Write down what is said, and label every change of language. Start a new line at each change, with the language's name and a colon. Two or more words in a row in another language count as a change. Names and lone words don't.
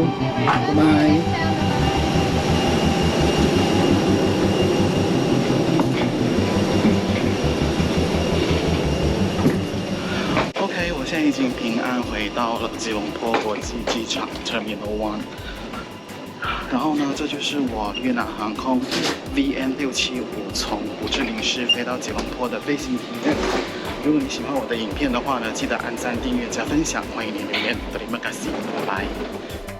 English: Bye.
Chinese: OK， 我现在已经平安回到了吉隆坡国际机场 Terminal 1。然后呢，这就是我越南航空 VN675从胡志明市飞到吉隆坡的飞行体验。如果你喜欢我的影片的话呢，记得按赞、订阅、加分享，欢迎你留言。
Malay: Terima kasih，
Chinese: 拜拜。